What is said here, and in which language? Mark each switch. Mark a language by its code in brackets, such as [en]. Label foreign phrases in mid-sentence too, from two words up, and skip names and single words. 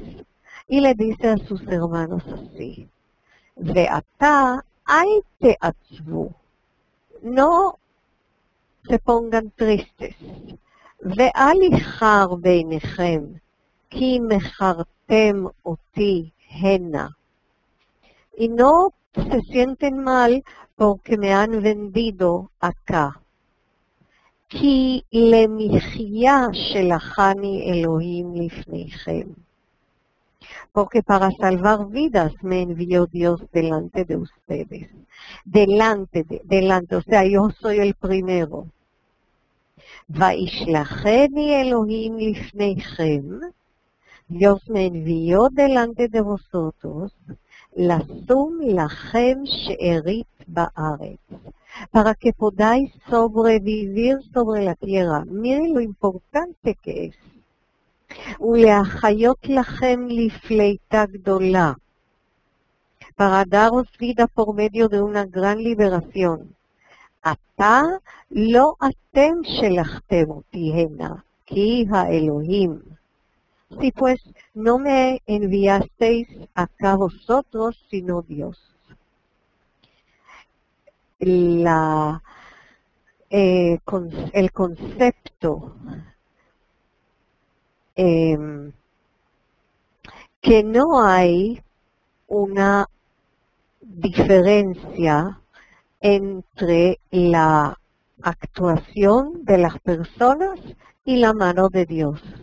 [es] Y le dice a sus hermanos así: [he] ועתה אל תעצבו, [es] no se pongan tristes. [he] ואל יחר בעיניכם כי מכרתם אתי הנה. [es] Y no se sienten mal porque me han vendido acá. [he] כי למחיה שלחני אלהים לפניכם. [es] Porque para salvar vidas me envió Dios delante de ustedes. Delante, o sea, yo soy el primero. [he] וישלחני אלהים לפניכם. [es] Dios me envió delante de vosotros. [he] לשום לכם שארית בארץ. [es] Para que podáis sobrevivir sobre la tierra. Miren lo importante que es. [he] ולהחיות לכם לפליטה גדולה, [es] para daros vida por medio de una gran liberación. [he] עתה לא אתם שלחתם אותי הנה, כי האלוהים. [es] Si pues no me enviasteis acá vosotros, sino Dios. El concepto que no hay una diferencia entre la actuación de las personas y la mano de Dios.